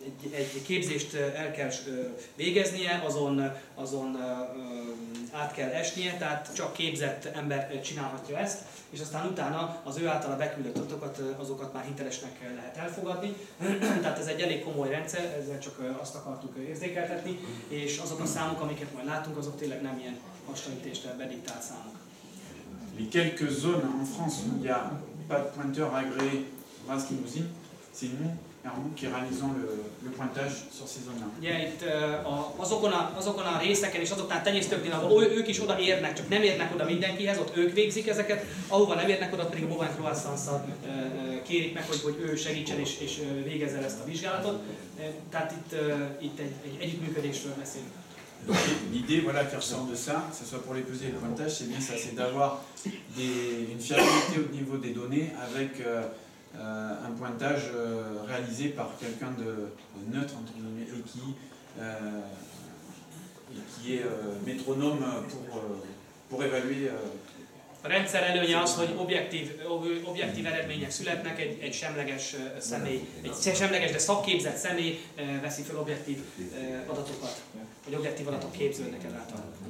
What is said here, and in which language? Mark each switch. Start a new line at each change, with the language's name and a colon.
Hungarian: Egy képzést el kell végeznie, azon át kell esnie, tehát csak képzett ember csinálhatja ezt, és aztán utána az ő általa beküldött adatokat, azokat már hitelesnek lehet elfogadni. Tehát ez egy elég komoly rendszer, ezzel csak azt akartuk érzékeltetni, és azok a számok, amiket majd látunk, azok tényleg nem ilyen hasonlítésre bediktált számok.
French: Les quelques zones en France où il n'y a pas de pointeur agréé race limousine, c'est nous, Herbouk, qui réalisons le pointage sur ces zones-là.
Hungarian: Ugye itt azokon a részeken és azoknál tenyésztőknél, ahol ők is oda érnek, csak nem érnek oda mindenkihez, ott ők végzik ezeket, ahova nem érnek oda, pedig a Bovine Croissance-szal kérik meg, hogy ő segítsen és végezze ezt a vizsgálatot. Tehát itt egy együttműködésről beszélünk.
French: L'idée voilà, qui ressort de ça, que ce soit pour les pesées et le pointage, c'est bien ça, c'est d'avoir une fiabilité au niveau des données avec un pointage réalisé par quelqu'un de neutre entre guillemets, et qui est métronome pour évaluer
Hungarian: A rendszer előnye az, hogy objektív eredmények születnek, egy semleges személy, egy semleges, de szakképzett személy veszi fel objektív adatokat, vagy objektív adatok képződnek ezáltal.